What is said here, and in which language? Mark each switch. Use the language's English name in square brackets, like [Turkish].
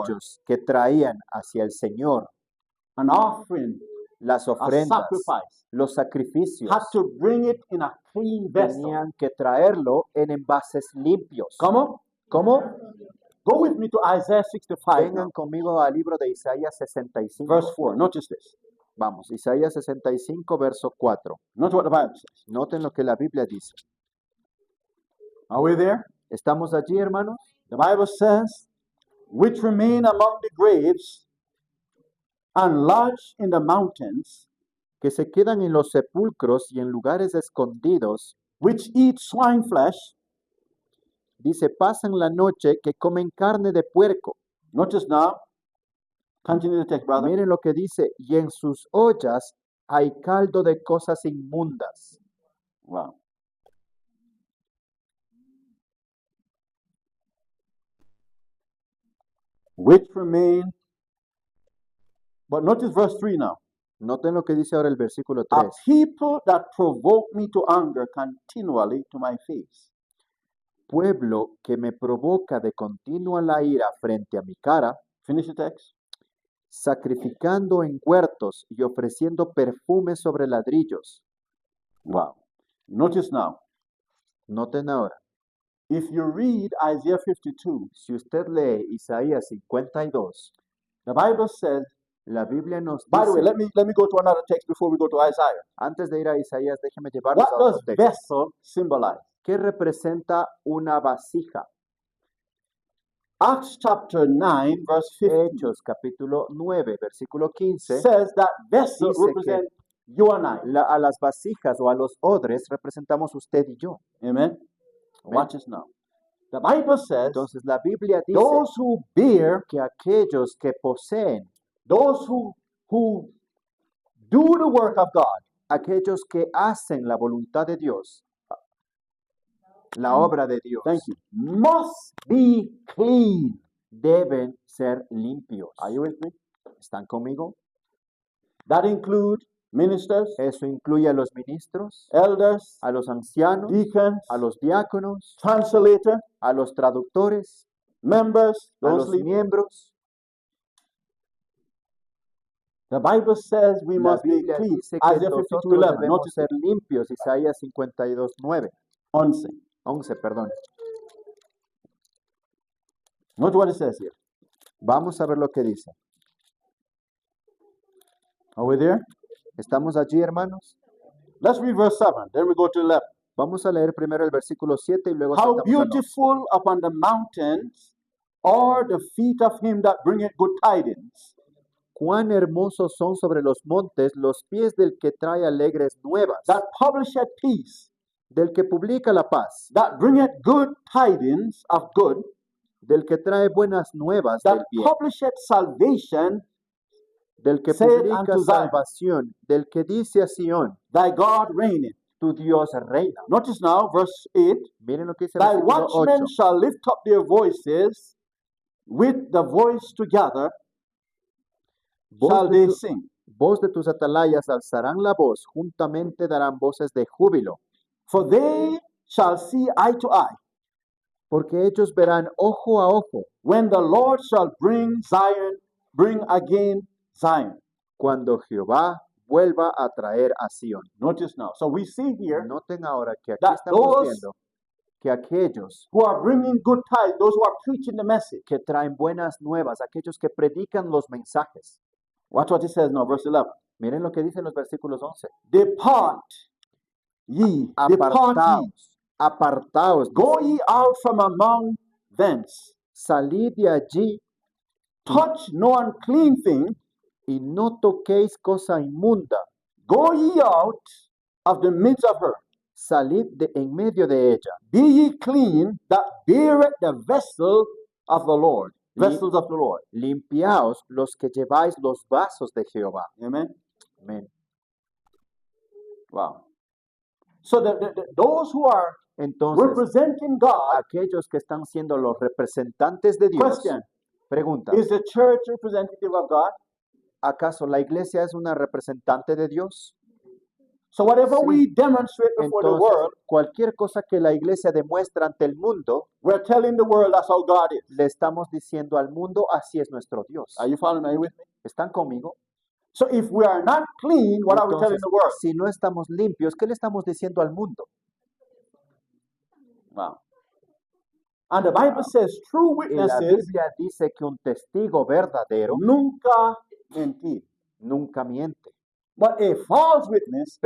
[Spanish] aquellos que traían hacia el Señor [English] an offering, [Spanish] las [English] a [Spanish] ofrendas, [English] sacrifice, [Spanish] los sacrificios, [English] had to bring it in a clean vessel. [Spanish] tenían que traerlo en envases limpios. ¿Cómo? ¿Cómo? [English] Go with me to Isaiah 65 [Spanish] Vengan [English] now, [Spanish] conmigo al libro de Isaías 65. [English] verse 4. Notice this. [Spanish] Vamos, Isaías 65, verso 4. [English] Notice what the Bible says. [Spanish] Noten lo que la Biblia dice. [English] Are we there? [Spanish] ¿Estamos allí, hermanos? [English] The Bible says, which remain among the graves and lodge in the mountains, [Spanish] Que se quedan en los sepulcros y en lugares escondidos, [English] which eat swine flesh. [Spanish] dice, pasan la noche que comen carne de puerco. [English] Notice now. Continue the text, brother. [Spanish] Miren lo que dice, y en sus ollas hay caldo de cosas inmundas. [English] Wow. Which remain. But notice verse 3 now. [Spanish] Noten lo que dice ahora el versículo [English] A [Spanish] 3. [English] people that provoke me to anger continually to my face. [Spanish] Pueblo que me provoca de continua la ira frente a mi cara, [English] Finish the text. [Spanish] sacrificando en huertos y ofreciendo perfumes sobre ladrillos. [English] Wow. Notice now. [Spanish] Noten ahora, [English] If you read Isaiah 52, [Spanish] si usted lee Isaías 52, [English] the Bible says, [Spanish] la Biblia nos [English] by the way, [Spanish] dice, [English] let me go to another text before we go to Isaiah. [Spanish] antes de ir a Isaías, déjeme llevarnos [English] What [Spanish] a otro [English] does [Spanish] texto. [English] vessel symbolize? [Spanish] ¿Qué representa una vasija? [English] Acts chapter 9, verse 15 [Spanish] Hechos capítulo 9, versículo 15, [English] says that vessel [Spanish] dice que [English] represents you and I. [Spanish] a las vasijas o a los odres representamos usted y yo. [English] Amen. Watch this now. The Bible says [Spanish] Entonces la Biblia dice [English] those who bear, [Spanish] que aquellos que poseen, [English] those who do the work of God, [Spanish] aquellos que hacen la voluntad de Dios, la obra de Dios, [English] thank you, must be clean. [Spanish] deben ser limpios. [English] Are you with me? [Spanish] ¿Están conmigo? [English] That includes ministers, [Spanish] Eso incluye a los ministros, [English] elders, [Spanish] a los ancianos, [English] deacons, [Spanish] a los diáconos, [English] translator, [Spanish] a los traductores, [English] members, [Spanish] a [English] those [Spanish] los [English] leaders. [Spanish] miembros. [English] The Bible says we [Spanish] La [English] must be [Spanish] Biblia [English] clean. [Spanish] dice que [English] Isaiah [Spanish] nosotros [English] 52:11. [Spanish] debemos [English] Notice [Spanish] ser limpios. Isaías 52:9, 11, perdón. [English] Note what it says here. [Spanish] Vamos a ver lo que dice. [English] Are we there? [Spanish] ¿Estamos allí, hermanos? [English] Let's read verse 7. Then we go to 11. [Spanish] Vamos a leer primero el versículo 7 y luego [English] How [Spanish] saltamos al 11. [English] beautiful upon the mountains are the feet of him that bringeth good tidings, [Spanish] Cuán hermosos son sobre los montes los pies del que trae alegres nuevas, [English] that publisheth peace, [Spanish] del que publica la paz, [English] that bringeth good tidings of good, [Spanish] del que trae buenas nuevas del [English] that [Spanish] bien, [English] publisheth salvation, [Spanish] del que [English] said [Spanish] publica [English] unto Zion, [Spanish] salvación, del que dice a Sión, [English] thy God reigneth. [Spanish] tu Dios reina. [English] Notice now, verse 8. [Spanish] Miren lo que dice el [English] Thy [Spanish] versículo 8. [English] watchmen shall lift up their voices, with the voice together shall they sing. [Spanish] Voz de tus atalayas alzarán la voz, juntamente darán voces de júbilo. [English] For they shall see eye to eye, [Spanish] porque ellos verán ojo a ojo [English] when the Lord shall bring again Zion. [Spanish] cuando Jehová vuelva a traer a Sión. [English] Notice now. So we see here [Spanish] Noten ahora que aquí [English] that [Spanish] estamos [English] those [Spanish] viendo que aquellos [English] who are bringing good tidings, those who are preaching the message. [Spanish] que traen buenas nuevas, aquellos que predican los mensajes. [English] Watch what it says now, verse 11. [Spanish] Miren lo que dicen los versículos 11. [English] Depart ye, [Spanish] Apartaos, apartaos, [English] go ye out from among thence, [Spanish] salid de allí [English] touch no unclean thing, [Spanish] y no toquéis cosa inmunda, [English] go ye out of the midst of her. [Spanish] salid de en medio de ella. [English] Be ye clean that beareth the vessel of the Lord, vessels of the Lord. [Spanish] Limpiaos los que lleváis los vasos de Jehová. [English] Amen. [Spanish] Amén. [English] Wow. So those who are [Spanish] Entonces, [English] representing God, [Spanish] aquellos que están siendo los representantes de Dios, [English] question, [Spanish] pregunta, [English] is the church representative of God? [Spanish] ¿acaso la iglesia es una representante de Dios? [English] So whatever [Spanish] Sí. [English] we demonstrate before the [Spanish] Entonces, [English] world, [Spanish] cualquier cosa que la iglesia demuestra ante el mundo, [English] we're telling the world that's how God is. [Spanish] le estamos diciendo al mundo, así es nuestro Dios. [English] Are you following me? Are you with me? [Spanish] ¿Están conmigo? [English] So if we are not clean, what are we telling [Spanish] Entonces, [English] the world? [Spanish] si no estamos limpios, ¿qué le estamos diciendo al mundo? [English] Wow. And the Bible says true [Spanish] Y la [English] witnesses [Spanish] Biblia dice que un testigo verdadero nunca mentir. nunca miente, [English] But a false witness